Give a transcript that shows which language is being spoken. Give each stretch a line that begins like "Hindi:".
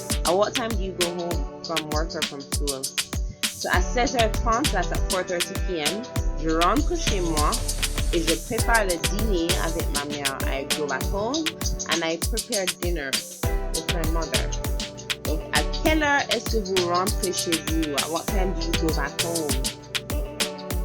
English: At what time do you go home from work or from school?
French: So à 16h30,
English: that's at 4:30 p.m.,
French: je rentre chez moi et je prépare le dîner avec ma mère.
English: I go back home and I prepare dinner with my mother.
French: Donc, à quelle heure est-ce que vous rentrez chez vous?
English: At what time do you go back home?